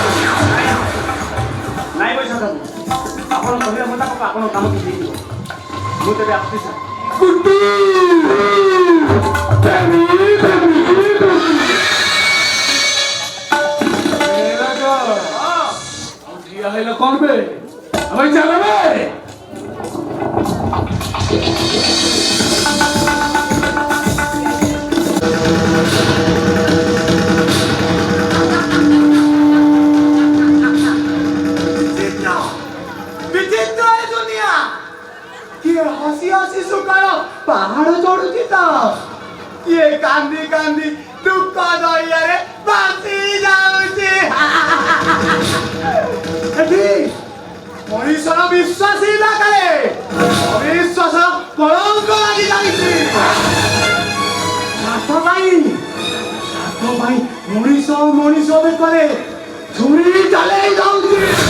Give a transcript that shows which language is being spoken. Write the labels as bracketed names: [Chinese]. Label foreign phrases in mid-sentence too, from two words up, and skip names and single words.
[Odia] ନାଇଁ ପଇସା ଆପଣ କହିବା କଥା ଆପଣ କାମ କିଛି ହେଇଯିବ ମୁଁ ତେବେ ଆସୁଛି ସାର୍। ଗୁଡ୍ଡୁ ବେବି ଠିଆ ହେଇଲ କଣ ବେ ଭାଇ ଚାଲ ବେ ବିଚିତ୍ର ହେ ଦୁନିଆ କିଏ ହସି ହସି ସୁକାଳ ପାହାଡ଼ ଚଢୁଛି ତ କିଏ କାନ୍ଦି କାନ୍ଦି ଦୁଃଖ ଦହିଆରେ ବାସି जाଉଛି ଏଠି ମଣିଷର ବିଶ୍ୱାସ ହିଁ ଲାଗାରେ ଅବିଶ୍ୱାସ କଳଙ୍କ ଲାଗି ଯାଇଛି ସ୍ୱାର୍ଥ ପାଇଁ ମଣିଷ ମଣିଷ ବେକରେ ଛୁରୀ ଚାଲେଇ ଯାଉଛି